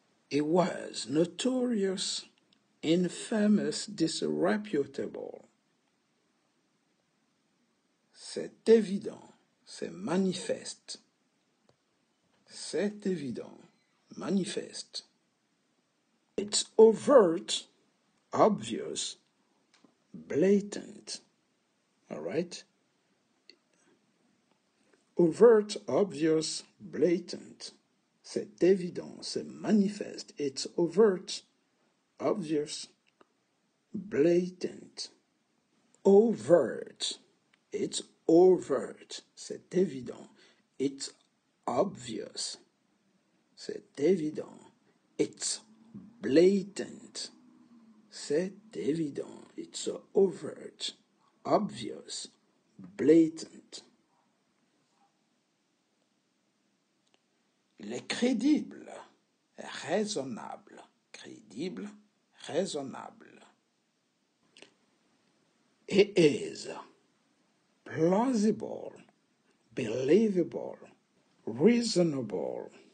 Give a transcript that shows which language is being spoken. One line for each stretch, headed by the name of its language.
English: It was notorious, infamous, disreputable.
French: C'est évident, c'est manifeste. C'est évident, manifeste.
English: It's overt, obvious, blatant. All right? Overt, obvious, blatant.
French: C'est évident, c'est manifeste.
English: It's overt, obvious, blatant. Overt. It's overt.
French: C'est évident.
English: It's obvious.
French: C'est évident.
English: It's blatant.
French: C'est évident.
English: It's overt, obvious, blatant.
French: Il est crédible, raisonnable. Crédible, raisonnable.
English: It is plausible, believable, reasonable.